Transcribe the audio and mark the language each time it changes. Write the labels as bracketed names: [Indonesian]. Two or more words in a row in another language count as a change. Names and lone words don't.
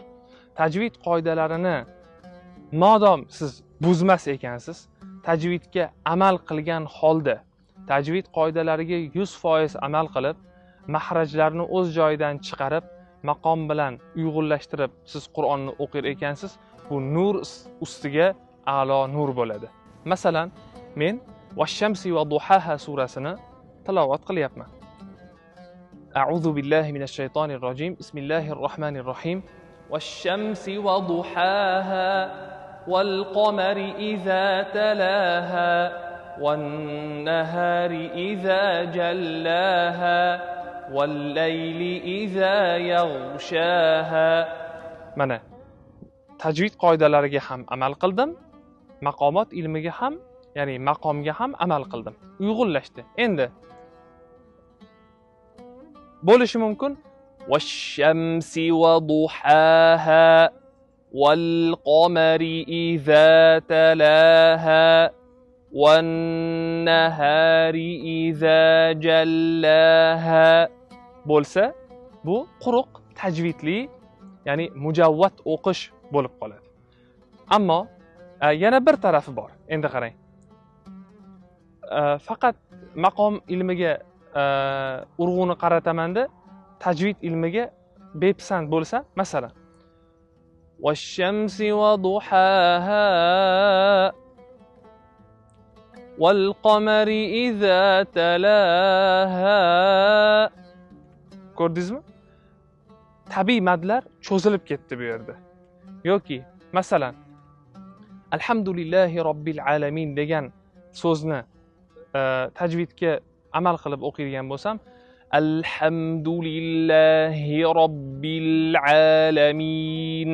[Uzbek] Tajvid qoidalarini modom siz buzmas ekansiz, tajvidga amal qilgan holda, tajvid qoidalariga 100% amal qilib, mahrajlarni o'z joyidan chiqarib, maqom bilan uyg'unlashtirib siz Qur'onni o'qir ekansiz, bu nur ustiga a'lo nur bo'ladi. Masalan, men Vash-shamsi va duhaha surasini tilovat qilyapman. [Arabic] أعوذ بالله من الشيطان الرجيم بسم الله الرحمن الرحيم. والشمس وضحاها والقمر إذا تلاها والنهار إذا جلاها والليل إذا يغشاها. [Uzbek] Mana tajvid qoidalariga ham amal qildim, maqomot ilmiga ham, ya'ni maqomga ham amal qildim. Uyg'unlashdi. Endi bo'lishi mumkin. [Arabic] والشمس وضحاها والقمر إذا تلاها والنهار إذا جلاها [Uzbek] bo'lsa, bu quruq tajvidli, ya'ni mujavvat o'qish bo'lib qoladi. Ammo yana bir tarafi bor. Endi qarang. Faqat maqom ilmiga urg'uni qaratamanda, tajvid ilmiga bepisand bo'lsa, masalan, [Arabic] والشمس وضحاها والقمر إذا تلاها. [Uzbek] Ko'rdingizmi? Tabiiy madlar cho'zilib ketdi bu yerda. Yoki, masalan, [Arabic] الحمد لله رب العالمين [Uzbek] degan so'zni tajvidga amal qilib o'qiydigan bo'lsam, [Arabic] الحمد لله رب العالمين.